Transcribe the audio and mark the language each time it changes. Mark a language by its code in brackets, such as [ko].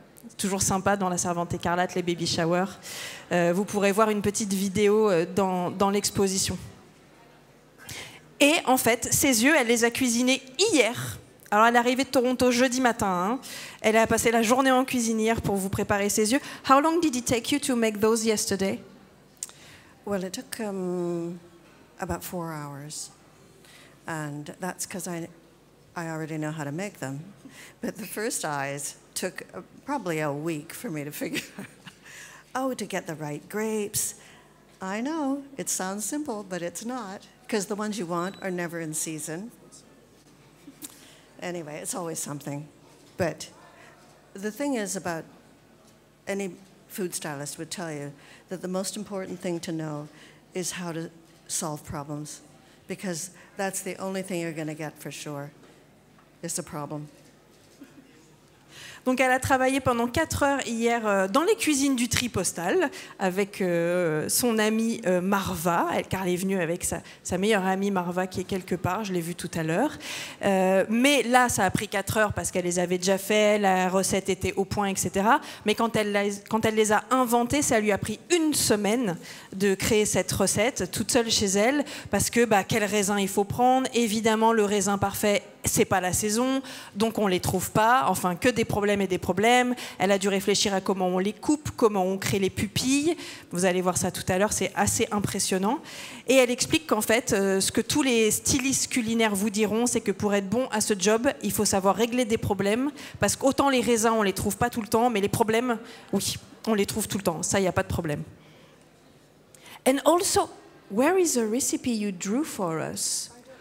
[fr] C'est toujours sympa dans La Servante écarlate, les baby showers. Vous pourrez voir une petite vidéo dans l'exposition. Et en fait, ses yeux, elle les a cuisinés hier. Alors, elle est arrivée de Toronto jeudi matin. Hein. Elle a passé la journée en cuisinière pour vous préparer ses yeux. [en] How long did it take you to make those yesterday? Well, it took about 4 hours, and that's because I already know how to make them. But the first eyes took probably a week for me to figure out, to get the right grapes. I know, it sounds simple, but it's not, because the ones you want are never in season. Anyway, it's always something. But the thing is about any food stylist would tell you that the most important thing to know is how to solve problems, because that's the only thing you're going to get for sure is a problem. [fr] Donc elle a travaillé pendant 4 heures hier dans les cuisines du tri postal avec son amie Marva, car elle est venue avec sa meilleure amie Marva qui est quelque part, je l'ai vue tout à l'heure. Mais là, ça a pris 4 heures parce qu'elle les avait déjà fait, la recette était au point, etc. Mais quand elle les a inventées, ça lui a pris 1 semaine de créer cette recette toute seule chez elle parce que quel raisin il faut prendre. Évidemment, le raisin parfait, c'est pas la saison, donc on les trouve pas. Enfin, que des problèmes et des problèmes. Elle a dû réfléchir à comment on les coupe, comment on crée les pupilles. Vous allez voir ça tout à l'heure, c'est assez impressionnant. Et elle explique qu'en fait, ce que tous les stylistes culinaires vous diront, c'est que pour être bon à ce job, il faut savoir régler des problèmes, parce qu'autant les raisins, on les trouve pas tout le temps, mais les problèmes, oui, on les trouve tout le temps. Ça, il n'y a pas de problème. [en] And also, where is the recipe you drew for us?